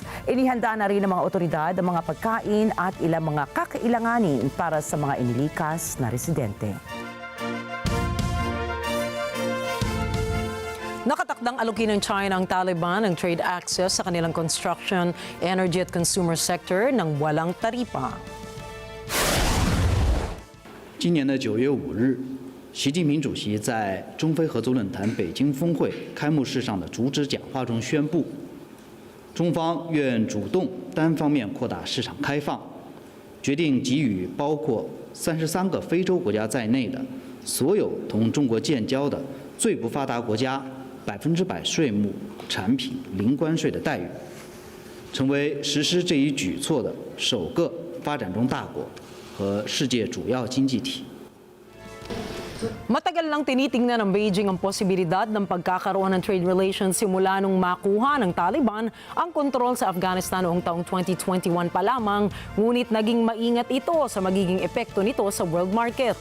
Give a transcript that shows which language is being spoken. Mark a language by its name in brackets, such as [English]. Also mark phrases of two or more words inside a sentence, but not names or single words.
[Filipino] Inihanda na rin ng mga otoridad ang mga pagkain at ilang mga kakailanganin para sa mga inilikas na residente. Nakatakdang alukin ng China ang Taliban ang [English] trade access [Filipino] sa kanilang construction, energy at [English] consumer sector [Filipino] ng walang taripa. [Chinese] 今年的9月5日，习近平主席在中非合作论坛北京峰会开幕式上的主旨讲话中宣布，中方愿主动单方面扩大市场开放，决定给予包括33个非洲国家在内的所有同中国建交的最不发达国家100%税目产品零关税的待遇，成为实施这一举措的首个发展中大国和世界主要经济体。 [Filipino] Matagal lang tinitingnan ng Beijing ang posibilidad ng pagkakaroon ng [English] trade relations [Filipino] simula nung makuha ng Taliban ang kontrol sa Afghanistan noong taong 2021 pa lamang, ngunit naging maingat ito sa magiging epekto nito sa [English] world market.